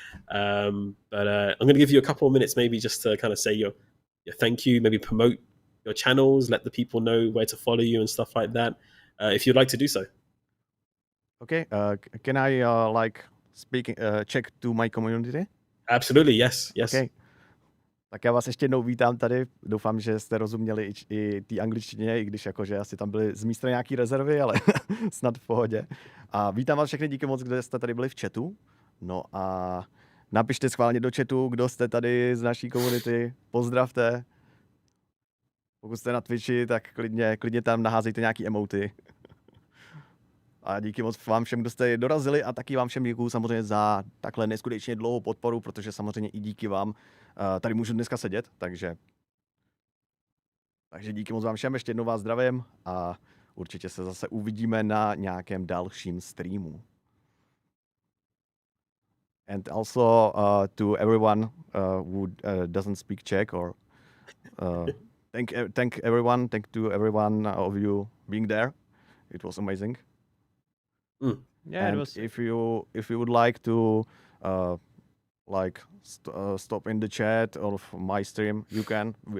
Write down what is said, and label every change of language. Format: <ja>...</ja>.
<en>But I'm going to give you a couple of minutes, maybe just to kind of say your thank you, maybe promote your channels, let the people know where to follow you and stuff like that, if you'd like to do so. Okay. Can I speak Czech to my community? Absolutely, yes.</en> <cs>Okay. Tak já vás ještě jednou vítám tady. Doufám, že jste rozuměli i té angličtině, i když jakože asi tam byly z mé strany nějaký rezervy, ale snad v pohodě. A vítám vás všechny, díky moc, kdo jste tady byli v chatu. No a napište schválně do chatu, kdo jste tady z naší komunity. Pozdravte. Pokud jste na Twitchi, tak klidně tam naházejte nějaký emoty. A díky moc vám všem, kdo jste dorazili, a taky vám všem děkuju samozřejmě za takhle neskutečně dlouhou podporu, protože samozřejmě i díky vám tady můžu dneska sedět, takže díky moc vám všem, ještě jednou vás zdravím a určitě se zase uvidíme na nějakém dalším streamu.</cs> <en>And also to everyone who doesn't speak Czech, or thank to everyone of you being there. It was amazing. Yeah, and it was. If you would like to stop in the chat of my stream, you can.</en>